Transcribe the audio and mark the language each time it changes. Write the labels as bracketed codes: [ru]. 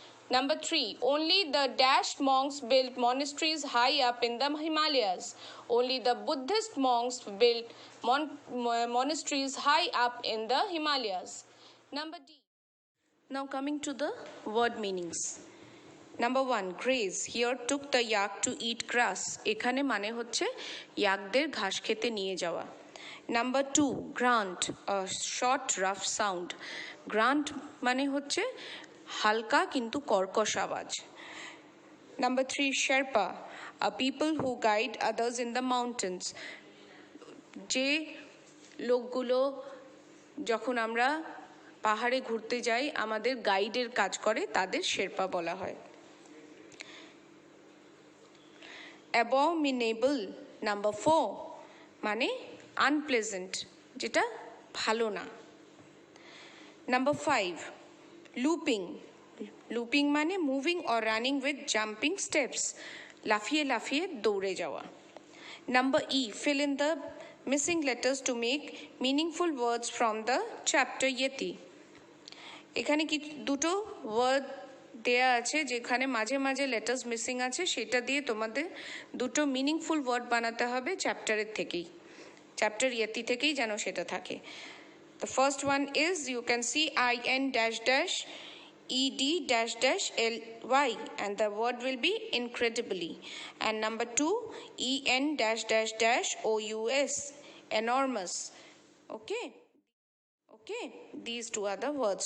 [en] Number 3, only the dash monks built monasteries high up in the Himalayas. Only the Buddhist monks built monasteries high up in the Himalayas. Number D. Now coming to the word meanings. Number 1, graze. Here took the yak to eat grass. [bn] এখানে মানে হচ্ছে ইয়াকদের ঘাস খেতে নিয়ে যাওয়া। [en] Number 2, grunt, a short rough sound. [bn] Grunt মানে হচ্ছে হালকা কিন্তু কর্কশ আওয়াজ। [en] Number 3, Sherpa, a people who guide others in the mountains. [bn] যে লোকগুলো যখন আমরা পাহাড়ে ঘুরতে যায় আমাদের গাইডের কাজ করে তাদের শেরপা বলা হয়। abominable নাম্বার 4 মানে আনপ্লেজেন্ট, যেটা ভালো না। নাম্বার 5 লুপিং, লুপিং মানে [en] moving or running with jumping steps, [bn] লাফিয়ে লাফিয়ে দৌড়ে যাওয়া। Number E [en] fill in the missing letters to make meaningful words from the chapter yeti। [bn] এখানে কি দুটো ওয়ার্ড দেয়া আছে যেখানে মাঝে মাঝে লেটার্স মিসিং আছে, সেটা দিয়ে তোমাদের দুটো মিনিংফুল ওয়ার্ড বানাতে হবে চ্যাপ্টারের থেকেই, চ্যাপ্টার ইয়েতি থেকেই যেন সেটা থাকে। [en] The first one is you can see in dash dash ed dash dash ly and the word will be incredibly, and number 2 en dash dash dash ous enormous. Okay, these two are the words.